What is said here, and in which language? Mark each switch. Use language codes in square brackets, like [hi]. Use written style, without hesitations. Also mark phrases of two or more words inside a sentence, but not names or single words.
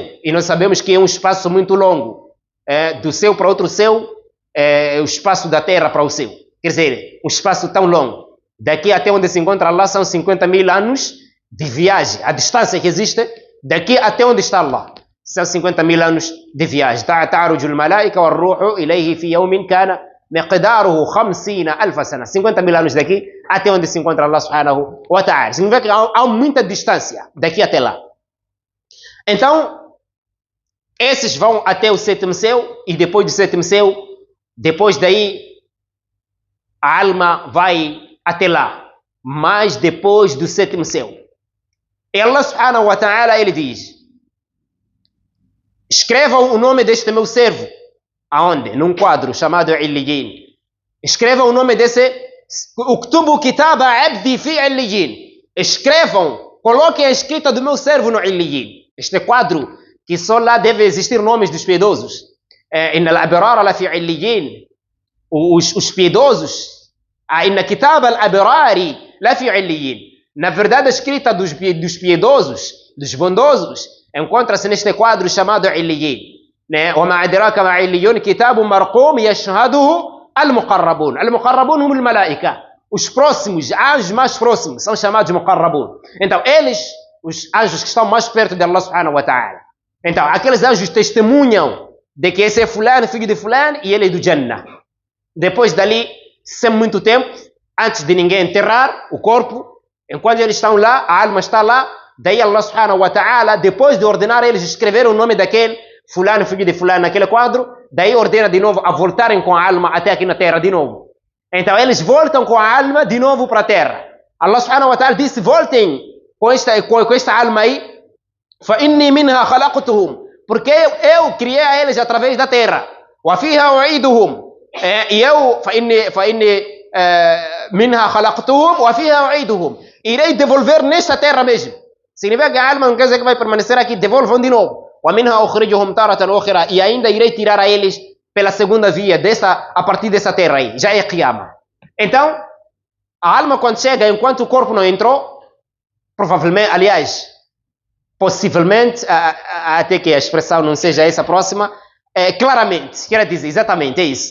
[pt] E nós sabemos que é um espaço muito longo. Do céu para outro céu, é o espaço da terra para o céu. Quer dizer, um espaço tão longo. Daqui até onde se encontra Allah são 50.000 anos de viagem. A distância que existe, daqui até onde está Allah, são 50.000 anos de viagem. [ar] تعرج الملائكة والروح إليه في يوم كان مقداره 50.000 سنة. [pt] 50.000 anos daqui até onde se encontra Allah [ar] سبحانه وتعالى. [pt] Significa que há muita distância daqui até lá. Então, esses vão até o sétimo céu e depois do sétimo céu, depois daí, a alma vai até lá. Mas depois do sétimo céu. E Allah [ar] سبحانه وتعالى, [pt] ele diz, escrevam o nome deste meu servo. Aonde? Num quadro chamado Illiyin. Escrevam o nome desse. [ar] اكتبوا كتاب عبدي في عليين. [pt] Escrevam, coloquem a escrita do meu servo no Illiyin. Este quadro que só lá deve existir nomes dos piedosos. [ar] إن الأبرار لفي عليين. [pt] Os piedosos. [ar] إن كتاب الأبرار لفي عليين. [pt] Na verdade, a escrita dos piedosos, dos bondosos, encontra-se neste quadro chamado Illiyin. [ar] وما أدراك ما عليون كتاب مرقوم يشهده المقربون. المقربون هم الملائكة. [pt] Os próximos, anjos mais próximos, são chamados muqarrabun. Então, eles, os anjos que estão mais perto de Allah [ar] سبحانه وتعالى. [pt] Então, aqueles anjos testemunham de que esse é fulano, filho de fulano, e ele é do Jannah. Depois dali, sem muito tempo, antes de ninguém enterrar o corpo, enquanto eles estão lá, a alma está lá, daí Allah [ar] سبحانه وتعالى, [pt] depois de ordenar eles escrever o nome daquele fulano, filho de fulano, naquele quadro, daí ordena de novo a voltarem com a alma até aqui na terra de novo. Então eles voltam com a alma de novo para a terra. Allah [ar] سبحانه وتعالى [pt] disse, voltem com esta alma aí, [ar] فَإِنِّي مِنْهَا خَلَقْتُهُمْ, [pt] porque eu criei a eles através da terra. [ar] وَفِيهَا أُعِيدُهُمْ, [pt] e eu, [ar] فَإِنِّي مِنْهَا خَلَقْتُهُمْ وَفِيهَا أُعِيدُهُمْ, [pt] irei devolver nesta terra mesmo. Significa que a alma não quer dizer que vai permanecer aqui, devolvam de novo. [ar] وَمِنْهَا أُخْرِجُهُمْ تَارَةً أُخْرَى, [pt] e ainda irei tirar a eles pela segunda via, a partir dessa terra aí, já é Qiyamah. Então, a alma quando chega, enquanto o corpo não entrou, provavelmente, aliás, possivelmente, até que a expressão não seja essa próxima, claramente, quer dizer, exatamente, é isso.